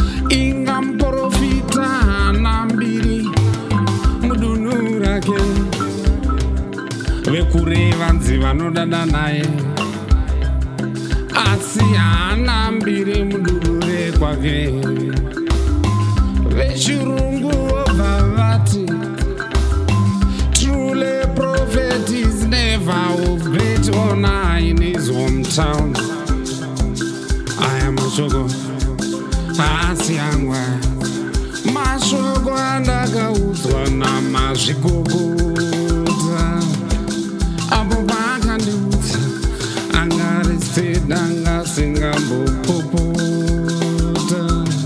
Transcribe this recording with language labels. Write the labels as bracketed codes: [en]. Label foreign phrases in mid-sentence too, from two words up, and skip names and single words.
[sn] Inga muprofita hana mbiri mudunhu rake, vekure vanzi vanodada naye, asi hana mbiri mudunhu rekwake. Vechirungu vobva vati, [en] "Truly prophet is never of great honor in his hometown." [sn] Aya mashoko haasi angu aya. Mashoko andakaudzwa namazvikokota. Apo paakandiudza, angari seed, angasingambopopota.